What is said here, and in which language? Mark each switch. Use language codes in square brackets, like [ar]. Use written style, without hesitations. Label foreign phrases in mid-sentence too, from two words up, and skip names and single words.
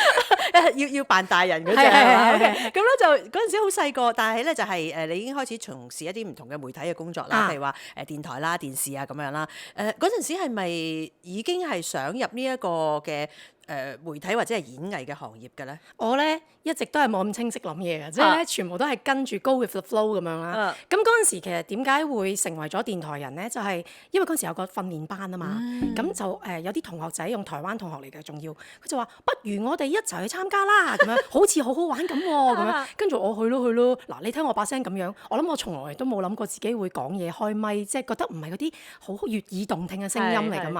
[yue] 要扮大人嗰隻，咁咧就嗰陣時好細個，但係咧就係你已經開始從事一啲唔同嘅媒體嘅工作啦，譬如話電台啦、電視啊咁樣啦。嗰陣時係咪已經係想入呢一個嘅媒體或者係演藝嘅行業嘅咧？我咧一直都係冇咁清晰諗嘢嘅，即係咧全部都係跟住 [en] go with the flow [yue] 咁樣啦。咁嗰陣時其實點解會成為咗電台人咧？就係因為嗰陣時有個訓練班啊嘛，咁就有啲同學仔用台灣同學嚟嘅，仲要佢就話不如我哋一齊去參加啦，咁樣好似好好玩咁喎，咁樣跟住我去咯。嗱，你聽我把聲咁樣，我諗我從來都冇諗過自己會講嘢開咪，即係覺得唔係嗰啲好悅耳動聽嘅聲音嚟噶嘛。